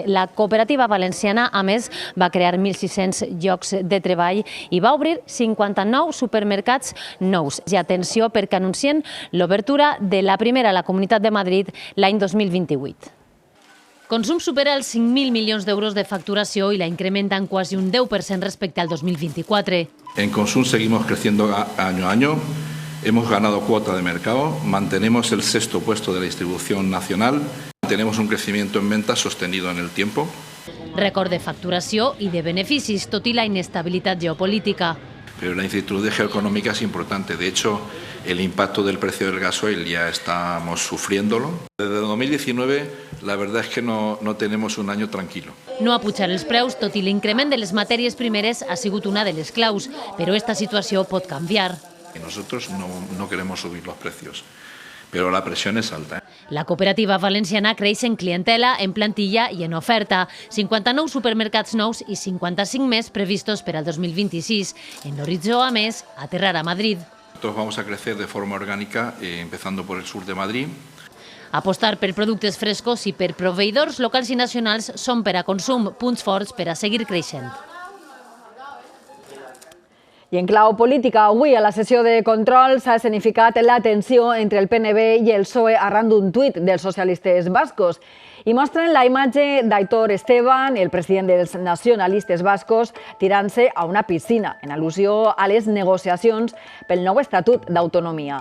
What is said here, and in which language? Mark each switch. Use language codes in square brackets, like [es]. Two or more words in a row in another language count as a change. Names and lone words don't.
[ca] La cooperativa valenciana, a més, va crear 1.600 llocs de treball i va obrir 59 supermercats nous. I atenció, perquè anuncien l'obertura de la primera a la Comunitat de Madrid l'any 2028. Consum supera els 5.000 milions d'euros de facturació i la incrementa en quasi un 10% respecte al 2024. [es] En Consum seguimos creciendo año a año, hemos ganado cuota de mercado, mantenemos el 6º puesto de la distribución nacional, tenemos un crecimiento en ventas sostenido en el tiempo. [ca] Rècord de facturació i de beneficis, tot i la inestabilitat geopolítica. [es] Pero la incertidumbre geoeconómica es importante. De hecho, el impacto del precio del gasoil ya estamos sufriéndolo. Desde 2019, la verdad es que no tenemos un año tranquilo. [ca] No apujar els preus, tot i l'increment de les matèries primeres, ha sigut una de les claus, però esta situació pot canviar. [es] Y nosotros no queremos subir los precios, pero la presión es alta. [ca] La cooperativa valenciana creix en clientela, en plantilla i en oferta. 59 supermercats nous i 55 més previstos per al 2026. En l'horitzó, a més, aterrar a Madrid. [es] Nosotros vamos a crecer de forma orgánica, empezando por el sur de Madrid. [ca] Apostar per productes frescos i per proveïdors locals i nacionals són per a Consum punts forts per a seguir creixent. I en clau política, avui a la sessió de control s'ha escenificat la tensió entre el PNB i el PSOE arran d'un tuit dels socialistes bascos i mostren la imatge d'Aitor Esteban, el president dels nacionalistes bascos, tirant-se a una piscina, en al·lusió a les negociacions pel nou Estatut d'Autonomia.